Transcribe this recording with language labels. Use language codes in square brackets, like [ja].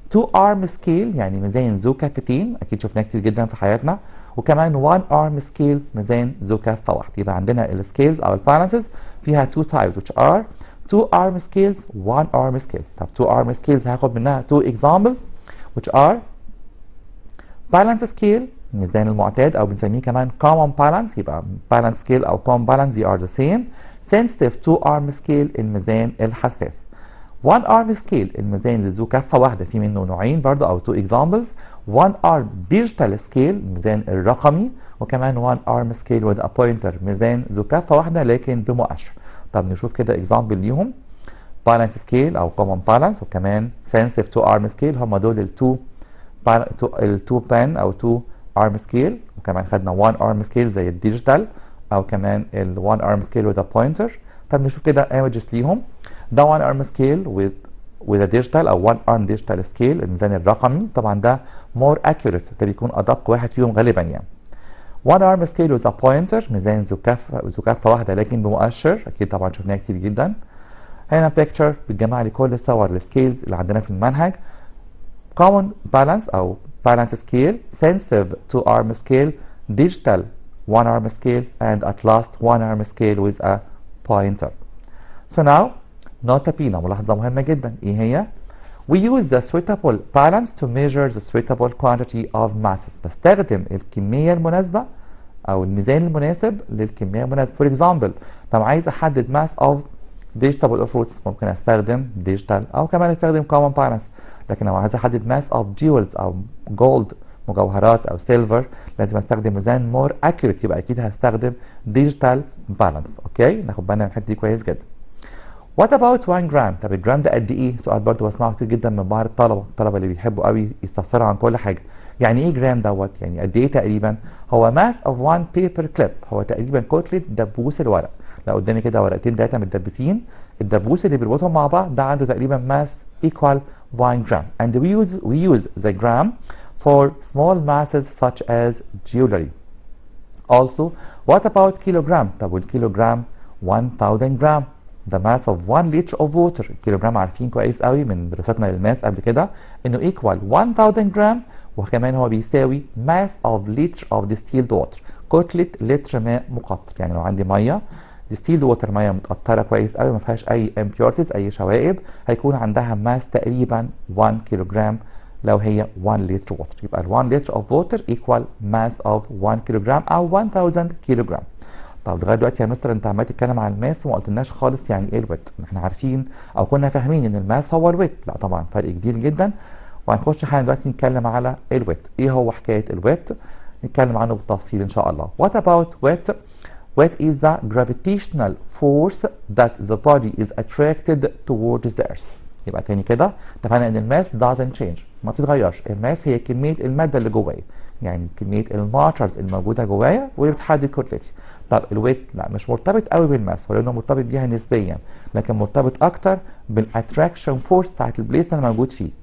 [ar] 2 arm scale يعني ميزان ذو كفتين، اكيد شفناه كتير جدا في حياتنا، وكمان 1 arm scale ميزان ذو كفه واحده. [en] يبقى عندنا السكيلز او البالانسز فيها 2 types which are 2 arm scales 1 arm scale. طب 2 arm scales هاخد منها 2 examples which are balance scale الميزان المعتاد او بنسميه كمان common balance. يبقى balance scale او common balance they are the same. sensitive 2 arm scale الميزان الحساس. [ar] 1 arm scale الميزان اللي ذو كفه واحده، في منه نوعين برضه او 2 examples. [en] 1 arm digital scale الميزان الرقمي، وكمان 1 arm scale with a pointer ميزان ذو كفه واحده لكن بمؤشر. [ar] طب نشوف كده example ليهم. [en] balance scale او common balance وكمان sensitive 2 arm scale، هم دول ال 2 pen او 2 arm scale، وكمان خدنا 1 arm scale زي الديجيتال او كمان ال 1 arm scale with a pointer. [ar] طب نشوف كده images ليهم. ده 1 arm scale with a digital او 1 arm digital scale الميزان الرقمي، طبعا ده more accurate، ده بيكون ادق واحد فيهم غالبا يعني. 1 arm scale with a pointer ميزان ذو كفه واحده لكن بمؤشر، اكيد طبعا شفناه كتير جدا. هنا picture بتجمع لي كل صور السكيلز اللي عندنا في المنهج. [en] common balance أو balance scale, sensitive 2 arm scale, digital 1 arm scale, and at last 1 arm scale with a pointer. So now nota P, ملاحظة مهمة جدا. إيه هي؟ We use the suitable balance to measure the suitable quantity of masses. [ar] بستخدم الكمية المناسبة أو الميزان المناسب للكمية المناسبة. [en] For example لو عايز أحدد mass of vegetable or fruits ممكن أستخدم digital أو كمان أستخدم common balance. [ar] لكن لو عايز أحدد mass of jewels أو gold مجوهرات أو silver لازم أستخدم ميزان more accurate، يبقى أكيد هستخدم digital balance. أوكي، ناخد بالنا من الحتة دي كويس جدا. What about 1 جرام؟ طب الجرام ده قد ايه؟ سؤال برضه بسمعه كتير جدا من بعض الطلبه اللي بيحبوا قوي يستفسروا عن كل حاجه. يعني ايه جرام دوت؟ يعني قد ايه تقريبا؟ هو mass of 1 paper clip، هو تقريبا كتله دبوس الورق. لو قدامي كده ورقتين 3 متدبسين، الدبوس اللي بيربطهم مع بعض ده عنده تقريبا mass equal 1 جرام. [en] And we use the gram for small masses such as jewelry. Also, what about kilogram؟ طب والكيلوجرام 1000 جرام. The mass of 1 liter of water. [ar] الكيلوجرام عارفين كويس قوي من دراستنا للماس قبل كده انه equal 1000 جرام، وكمان هو بيساوي mass of liter of distilled water، كتلة لتر ماء مقطر. يعني لو عندي ميه distilled water، ميه متقطره كويس قوي ما فيهاش اي impurities اي شوائب، هيكون عندها ماس تقريبا 1 كيلوجرام لو هي 1 لتر water. [en] يبقى ال 1 liter of water equal mass of 1 كيلوجرام او 1000 كيلوجرام. [ar] طب لغايه دلوقتي يا مستر انت عمال تتكلم عن الماس وما قلتلناش خالص يعني ايه الويت. احنا عارفين او كنا فاهمين ان الماس هو الويت، لا طبعا فرق كبير جدا. وهنخش حالا دلوقتي نتكلم على الويت. ايه هو حكايه الويت؟ نتكلم عنه بالتفصيل ان شاء الله. [en] What about weight? Weight is the gravitational force that the body is attracted towards the earth. [ar] يبقى تاني كده اتفقنا ان الماس doesn't change، ما بتتغيرش. الماس هي كميه الماده اللي جوايا، يعني كميه الماترز الموجوده جوايا واللي بتحدد كتلتي. طب الويت لا مش مرتبط قوي بالماس، ولانه مرتبط بيها نسبيا، لكن مرتبط اكتر بالاتراكشن فورس بتاعت البليس اللي انا موجود فيه.